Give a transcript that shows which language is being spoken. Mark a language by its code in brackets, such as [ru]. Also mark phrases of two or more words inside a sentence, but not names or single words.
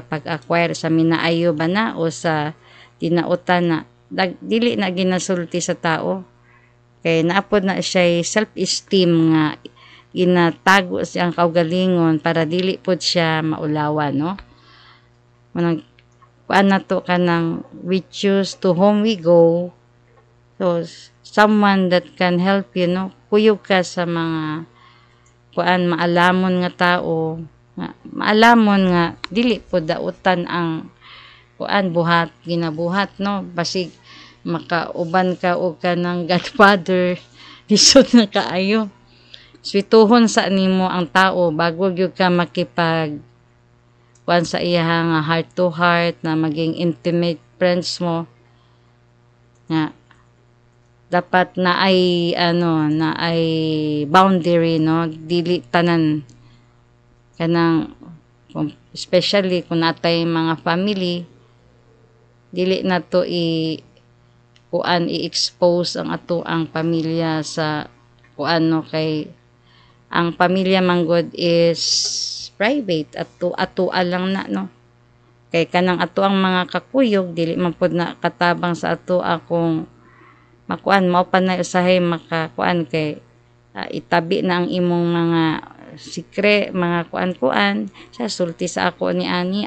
[ceb] pag-acquire sa minaayo ba na o sa tinautan na dili na ginasulti sa tao kay naapod na siya self-esteem nga ginatago siyang kaugalingon para dili pod siya maulawan no manang kuan nato kanang [en] we choose to whom we go so someone that can help you [ceb] no kuyog ka sa mga kuan maalamon nga tao nga maalamon nga dili pod dautan ang kuan buhat ginabuhat no basig makauban ka og kanang godfather lisod na kaayo swituhon sa nimo ang tao bago gyud ka makipag kuan sa iya nga [en] heart to heart [ceb] na maging [en] intimate friends [ceb] mo nga dapat na ay boundary no dili tanan kanang especially kung natay mga family dili na to i-expose ang ato ang pamilya sa kuan no kay ang pamilya manggod [en] is private [ceb] ato lang na no kay kanang ato ang mga kakuyog dili man pod na katabang sa ato akong makuan mao pa na usahay makakuan kay itabi na ang imong mga sikre mga kuan sa sulti sa ako ni ani